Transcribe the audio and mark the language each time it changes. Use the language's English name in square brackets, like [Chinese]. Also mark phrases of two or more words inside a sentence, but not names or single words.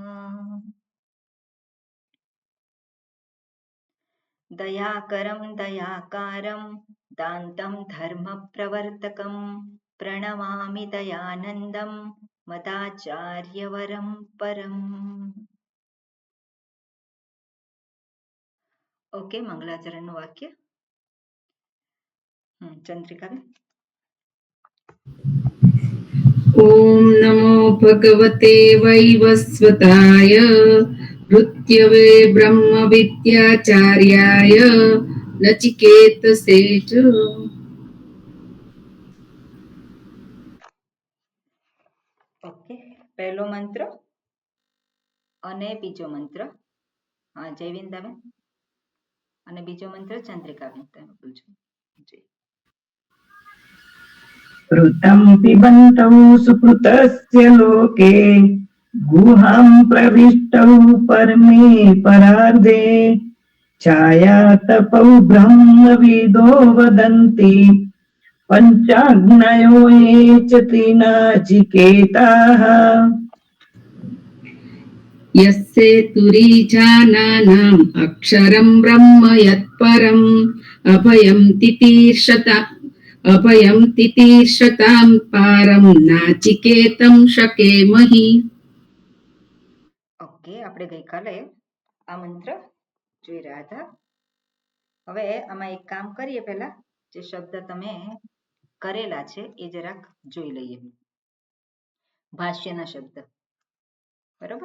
[Sanskrit] दयाकरं दयाकारं दान्तं धर्मप्रवर्तकं प्रणमामि दयानन्दं मदाचार्यवरं परम्। [Gujarati] ओके, मंगलाचरणનું વાક્ય. ચંદ્રિકાબેન. [Sanskrit] ओम नमो भगवते वैवस्वताय मृत्यवे ब्रह्म विद्याचार्याय नचिकेतसे च। [Gujarati] ઓકે, પહેલો મંત્ર અને બીજો મંત્ર જયવિંદાબેન અને બીજો મંત્ર ચંદ્રિકાબેન તમે બોલજો. જી. [Sanskrit] ऋतं पिबन्तौ सुकृतस्य लोके गुहां प्रविष्टौ परमे परार्धे छायातपौ ब्रह्मविदो वदन्ति पञ्चाग्नयो ये च त्रिनाचिकेताः यस्येतुरीजानानाम् अक्षरं ब्रह्म यत्परम् अभयं तितीर्षतां पारं नाचिकेतं शकेमहि. [Gujarati] ઓકે, આપણે ગઈકાલે આ મંત્ર જોઈ રહ્યા હતા. હવે આમાં એક કામ કરીએ, પહેલા જે શબ્દ તમે કરેલા છે એ જરાક જોઈ લઈએ. ભાષ્યના શબ્દ, બરોબર?